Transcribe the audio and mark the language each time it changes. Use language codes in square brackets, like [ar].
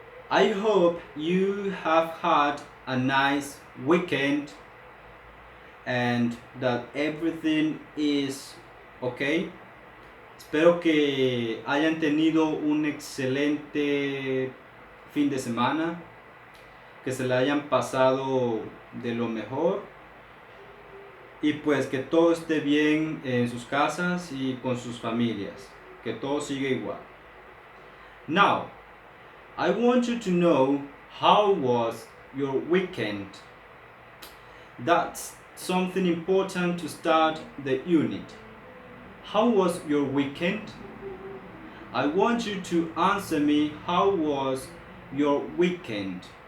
[en] I hope you have had a nice weekend and that everything is okay. [es] Espero que hayan tenido un excelente fin de semana, que se la hayan pasado de lo mejor y pues que todo esté bien en sus casas y con sus familias, que todo siga igual. [en] Now, I want you to know how was your weekend. That's something important to start the unit. How was your weekend? I want you to answer me how was your weekend.